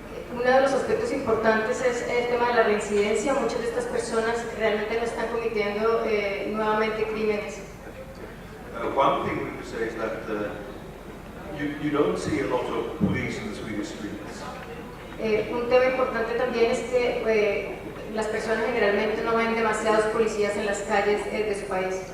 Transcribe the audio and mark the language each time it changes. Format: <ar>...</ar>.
<es>Uno de los aspectos importantes es el tema de la reincidencia. Muchas de estas personas realmente no están cometiendo nuevamente crímenes.</es> <en>One thing we could say is that you don't see a lot of police in the Swedish streets.</en> <es>Un tema importante también es que las personas generalmente no ven demasiados policías en las calles de su país.</es>